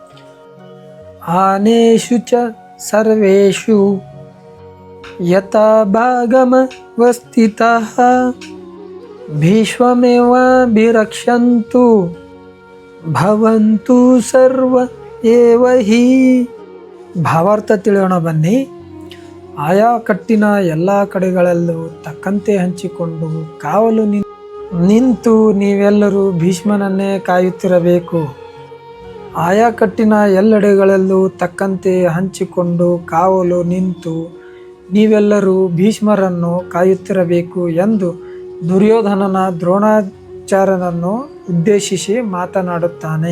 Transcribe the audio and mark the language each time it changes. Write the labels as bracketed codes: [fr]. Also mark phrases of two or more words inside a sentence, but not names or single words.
[sa] ಆನೇಷು ಚ ಸರ್ವೇಷು ಯಥಾ ಭಾಗಮವಸ್ಥಿತಃ ಭೀಷ್ಮಮೇವಾಭಿರಕ್ಷन्तು ಭವಂತು ಸರ್ವ ಏವ ಹಿ. [kn] ಭಾವಾರ್ಥ ತಿಳಿಯೋಣ ಬನ್ನಿ. ಆಯಾ ಕಟ್ಟಿನ ಎಲ್ಲ ಕಡೆಗಳಲ್ಲೂ ತಕ್ಕಂತೆ ಹಂಚಿಕೊಂಡು ಕಾವಲು ನಿಂತು ನೀವೆಲ್ಲರೂ ಭೀಷ್ಮನನ್ನೇ ಕಾಯುತ್ತಿರಬೇಕು. ಆಯಾ ಕಟ್ಟಿನ ಎಲ್ಲೆಡೆಗಳಲ್ಲೂ ತಕ್ಕಂತೆ ಹಂಚಿಕೊಂಡು ಕಾವಲು ನಿಂತು ನೀವೆಲ್ಲರೂ ಭೀಷ್ಮರನ್ನು ಕಾಯುತ್ತಿರಬೇಕು ಎಂದು ದುರ್ಯೋಧನನ ದ್ರೋಣಾಚಾರ್ಯನನ್ನು ಉದ್ದೇಶಿಸಿ ಮಾತನಾಡುತ್ತಾನೆ.